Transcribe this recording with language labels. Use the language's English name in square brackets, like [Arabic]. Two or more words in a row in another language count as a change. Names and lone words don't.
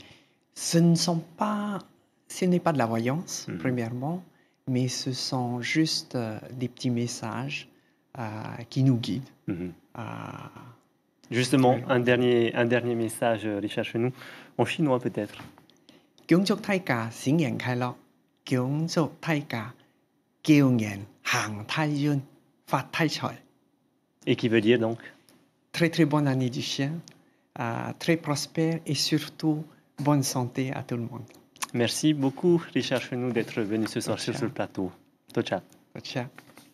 [French] Ce n'est pas de la voyance, premièrement. mais ce sont juste des petits messages qui nous guident. Justement, un dernier message, Richard Chenou, en chinois peut-être. [Chinese] 恭祝大家新年快樂，恭祝大家叫人行太運，發太財。 [French] Et qui veut dire donc? Très très bonne année du chien, très prospère et surtout bonne santé à tout le monde. Merci beaucoup, Richard Chenou, d'être venu ce soir sur ce plateau. [Italian] Ciao, ciao. Ciao.